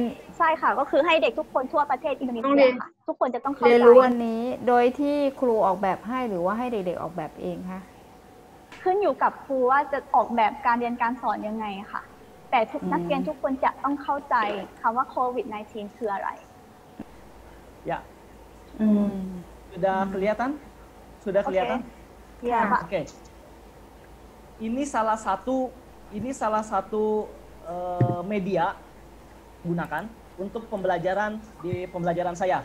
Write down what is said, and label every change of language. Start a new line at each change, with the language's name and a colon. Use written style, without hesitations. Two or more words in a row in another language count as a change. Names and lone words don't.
Thai: ใช่ค่ะก็คือให้เด็กทุกคนทั่วประเทศอินโดนีเซียค่ะทุกคนจะต้องเข้าใจ เรียนรู้อันนี้โดยที่ครูออกแบบให้หรือว่าให้เด็กๆออกแบบเองคะ ขึ้นอยู่กับครูว่าจะออกแบบการเรียนการสอนยังไงค่ะแต่ทุกนักเรียนทุกคนจะต้องเข้าใจคำว่าโควิด -19 คืออะไร
Indonesian: Ya. Sudah kelihatan? Sudah kelihatan? Ya, Pak. Oke. Ini salah satu media gunakan untuk pembelajaran saya.